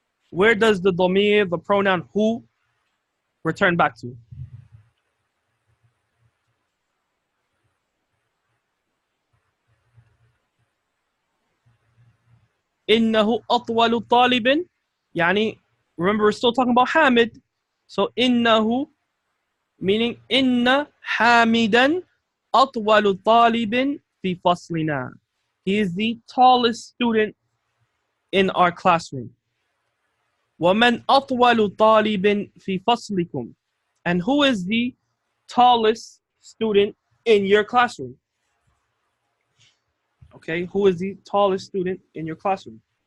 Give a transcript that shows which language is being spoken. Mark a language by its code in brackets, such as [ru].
[en] Where does the ضمير, the pronoun who, return back to? [ar] إنه أطول طالب. [en] يعني, remember we're still talking about Hamid. So [ar] إنه [en] meaning [ar] إن حامدا أطول طالب في فصلنا. [en] He is the tallest student in our classroom. [ar] ومن أطول طالب في فصلكم. [en] And who is the tallest student in your classroom? Okay, who is the tallest student in your classroom?